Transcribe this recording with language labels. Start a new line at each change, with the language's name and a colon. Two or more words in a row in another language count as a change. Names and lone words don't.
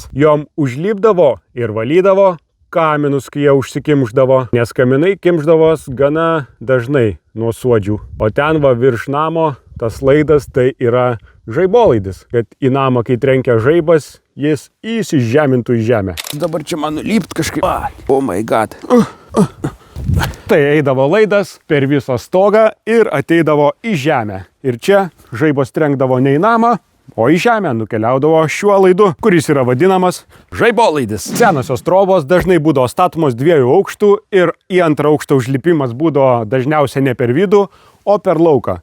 Lithuanian: Jom užlipdavo ir valydavo kaminus, kai jie užsikimždavo, nes kaminai kimždavos gana dažnai nuo suodžių. O ten va virš namo tas laidas tai yra žaibolaidis, kad į namą, kai trenkia žaibas, jis įsižemintų į žemę. Dabar čia man nulipt kažkaip.
English: Oh my god.
Lithuanian: Tai eidavo laidas per visą stogą ir ateidavo į žemę. Ir čia žaibos trenkdavo ne į namą, o į žemę nukeliaudavo šiuo laidu, kuris yra vadinamas žaibolaidis. Senosios trobos dažnai būdavo statomos 2 aukštų ir į antrą aukštą užlipimas būdavo dažniausiai ne per vidų, o per lauką.